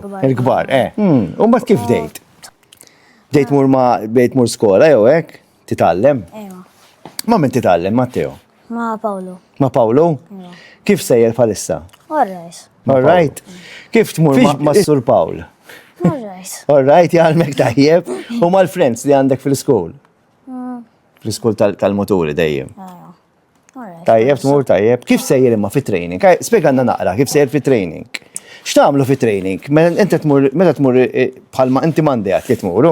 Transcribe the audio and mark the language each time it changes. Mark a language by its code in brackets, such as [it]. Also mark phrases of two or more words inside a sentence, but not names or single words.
[mt] Il-kbar, U mbagħad kif bdejt? Bdejt mur skola jew hekk? Titgħallem? Ejwa. Ma min titgħallem, Matteo? Ma' Pawlu. Ma' Pawlu? Kif sejjer bħalissa? [en] All right. [mt] Kif tmur ma' Sur Pawl? [en] All right. All right, [mt] jgħalmek tajjeb. U mal-friends li għandek fil-school? Fil-school tal-moturi dejjem. Tajjeb, tmur tajjeb. Kif sejjer imma fit-training? Spiegħanna naqra, kif sejjer fit-training? X'tagħmlu fit-training? Meta tmur bħalma inti mandejat li tmuru?